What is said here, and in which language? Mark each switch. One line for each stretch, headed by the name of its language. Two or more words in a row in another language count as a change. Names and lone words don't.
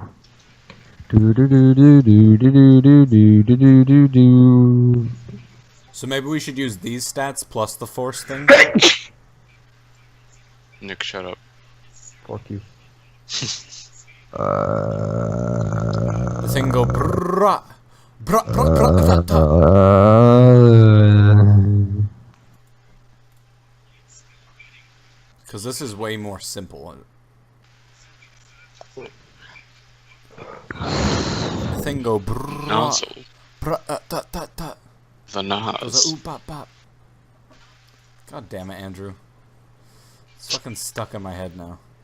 English: Do do do do do do do do do do do do. So maybe we should use these stats plus the force thing? Nick, shut up. Fuck you. The thing go brrrah. Brrrah, brrrah, brrrah, brrrah. Because this is way more simple. Thing go brrrr, Nozzle. The Nas. God damn it, Andrew. It's fucking stuck in my head now.